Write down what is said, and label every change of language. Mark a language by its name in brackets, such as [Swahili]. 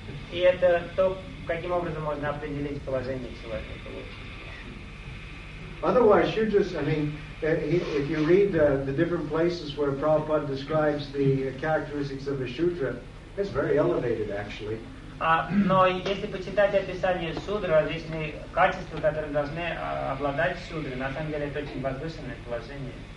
[Russian] И это то, каким образом можно определить положение человека. [English] Otherwise, Shudras, I mean, if you read the different places where Prabhupada describes the characteristics of a Shudra, it's very elevated, actually. [Russian] Но если почитать описание Шудры, различные качества, которые должны обладать Шудры, на самом деле это очень возвышенное положение.